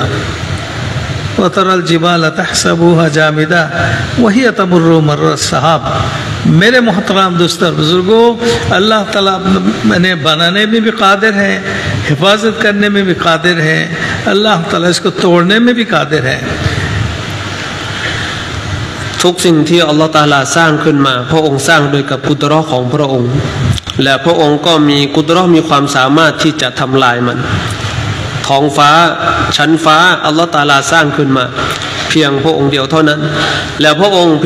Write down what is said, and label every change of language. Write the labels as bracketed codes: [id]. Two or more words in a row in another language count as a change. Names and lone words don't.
[ar] وترى الجبال تحسبها جامدة وهي تمر مر السحاب. [hi] मेरे मोहतरम दोस्त और बुजुर्गों, अल्लाह ताला ने बनाने में भी कादिर है, हिफाजत करने में भी कादिर है, अल्लाह ताला इसको तोड़ने में भी कादिर है। [th] ทุกสิ่งที่อัลลอฮฺตะอาลาสร้างขึ้นมาพระองค์สร้างโดยกับกุดเราะห์ของพระองค์และพระองค์ก็มีกุดเราะห์มีความ สามารถที่จะทำลายมันท้องฟ้าชั้นฟ้าอัลลอฮฺตะอาลาสร้างขึ้นมาเพียงพระองค์เดียวเท่านั้นและพระองค์เพีย